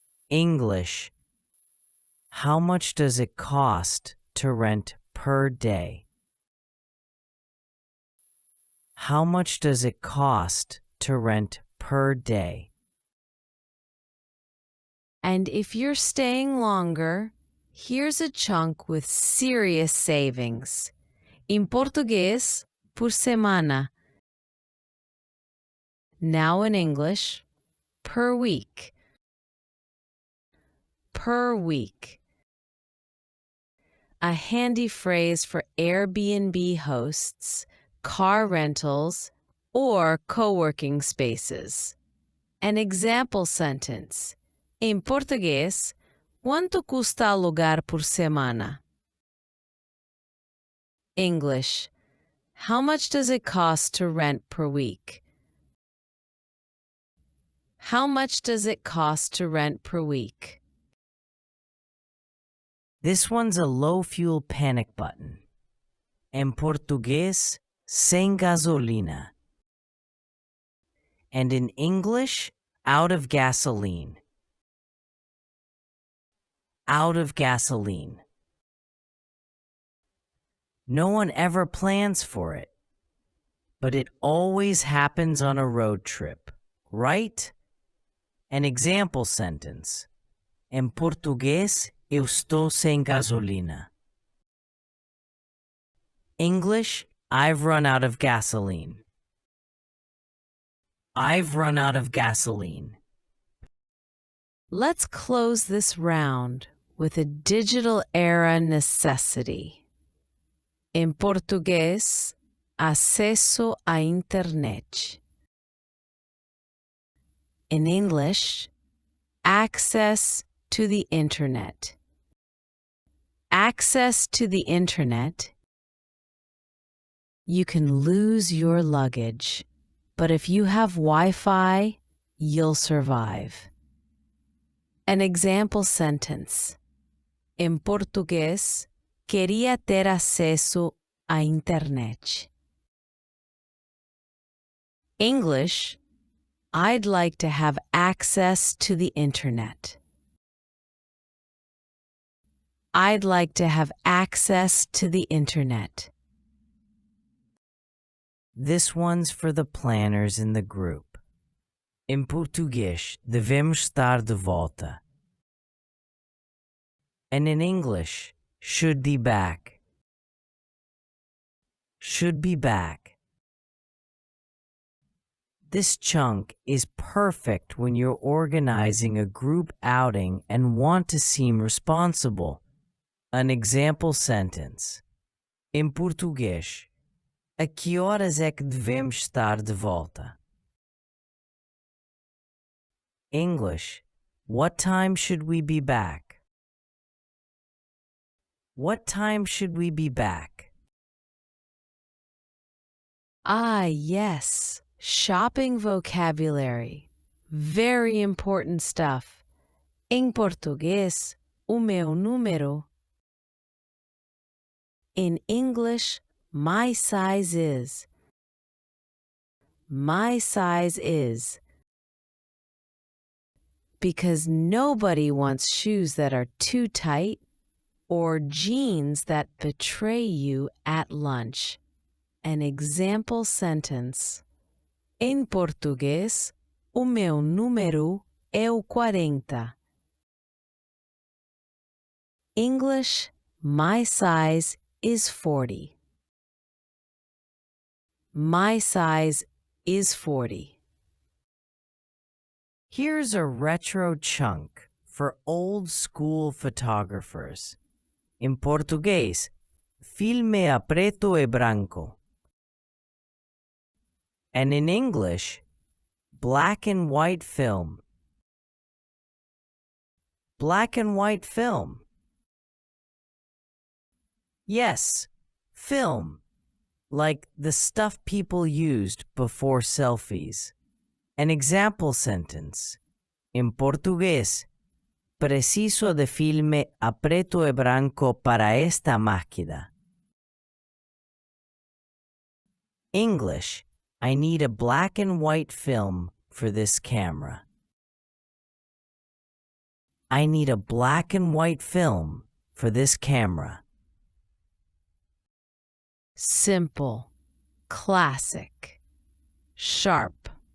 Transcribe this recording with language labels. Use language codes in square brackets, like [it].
[en] English, how much does it cost to rent per day? How much does it cost to rent per day? And if you're staying longer, here's a chunk with serious savings. [pt] In português, por semana. [en] Now in English, per week. Per week. A handy phrase for Airbnb hosts, car rentals, or co-working spaces. An example sentence. [pt] Em português, quanto custa alugar por semana? [en] English. How much does it cost to rent per week? How much does it cost to rent per week? This one's a low-fuel panic button. [pt] En portugués, sem gasolina. [en] And in English, out of gasoline. Out of gasoline. No one ever plans for it, but it always happens on a road trip, right? An example sentence. [pt] En portugués, eu estou sem gasolina. [en] English, I've run out of gasoline. I've run out of gasoline. Let's close this round with a digital era necessity. [pt] En português, acesso à internet. [en] In English, access to the internet. access to the internet, you can lose your luggage, but if you have Wi-Fi, you'll survive. An example sentence. [pt] En português, queria ter acesso à internet. [en] English, I'd like to have access to the internet. I'd like to have access to the internet. This one's for the planners in the group. [pt] Em português, devemos estar de volta. [en] And in English, should be back. Should be back. This chunk is perfect when you're organizing a group outing and want to seem responsible. An example sentence. [pt] Em português, a que horas é que devemos estar de volta? [en] English, what time should we be back? What time should we be back? Ah, yes. Shopping vocabulary. Very important stuff. [pt] Em português, o meu número. [en] In English, my size is. My size is. Because nobody wants shoes that are too tight or jeans that betray you at lunch. An example sentence. [pt] Em português, o meu número é o 40. [en] English, my size is 40. My size is 40. Here's a retro chunk for old school photographers. [pt] In português, filme a preto e branco. [en] And in English, black and white film. Black and white film. Yes, film, like the stuff people used before selfies. An example sentence. [pt] En português, preciso de filme a preto e branco para esta máquina. [en] English, I need a black and white film for this camera. I need a black and white film for this camera. Simple, classic, sharp.